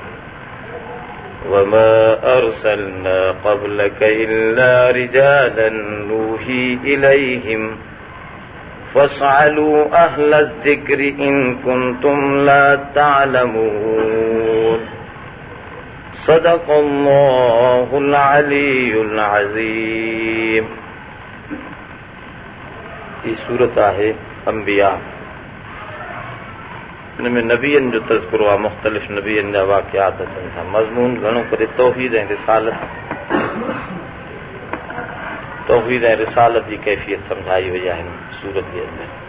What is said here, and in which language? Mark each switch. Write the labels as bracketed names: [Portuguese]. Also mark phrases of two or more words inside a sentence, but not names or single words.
[Arabic] وما أرسلنا قبلك إلا رجالا نوحي إليهم فاسألوا أهل الذكر إن كنتم لا تعلمون. صدق الله العلي العظيم. [Sindhi] ये सूरत आहे अंबिया. इनमें नबियन जो तज़किरो आहे, मुख़्तलिफ़ नबियन जा वाक़ियात अचनि था. मज़मून घणो करे तौहीद ऐं रिसालत जी कैफ़ियत सम्झाई वई आहे हिन सूरत जे अंदरि.